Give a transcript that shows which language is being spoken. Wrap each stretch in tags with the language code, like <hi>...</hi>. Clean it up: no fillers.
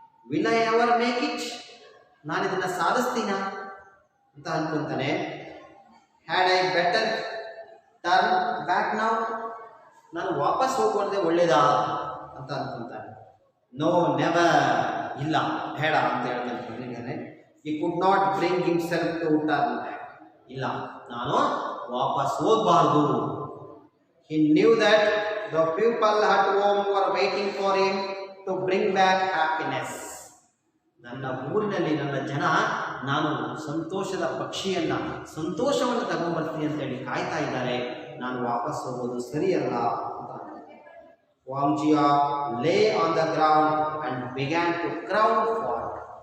<en>will I ever make it,</en> <kn>ನಾನು ಇದನ್ನು ಸಾಧಿಸ್ತೀನ ಅಂತ ಅಂದ್ಕೊತಾನೆ.</kn> <en>had I better turn back now,</en> <kn>ನಾನು ವಾಪಸ್ ಹೋಗೋದೇ ಒಳ್ಳೇದಾ ಅಂತ ಅಂದ್ಕೊತಾನೆ.</kn> <en>no never,</en> <kn>ಇಲ್ಲ ಬೇಡ ಅಂತ ಹೇಳ್ತಾನೆ.</kn> <en>he could not bring himself to turn back,</en> <kn>ಇಲ್ಲ ನಾನು ವಾಪಸ್ ಹೋಗಬಾರ್ದು.</kn> <en>he knew that the people at home were waiting for him to bring back happiness.</en> <kn>ನನ್ನ ಊರಿನಲ್ಲಿ ನನ್ನ ಜನ ನಾನು ಸಂತೋಷದ ಪಕ್ಷಿಯನ್ನು, ಸಂತೋಷವನ್ನು ತಗೊಂಡ್ಬರ್ತೀನಿ ಅಂತೇಳಿ ಕಾಯ್ತಾ ಇದ್ದಾರೆ, ನಾನು ವಾಪಸ್ ಹೋಗೋದು ಸರಿಯಲ್ಲ ಅಂತ.</kn> <en>Wangjia lay on the ground and began to crowd forward.</en>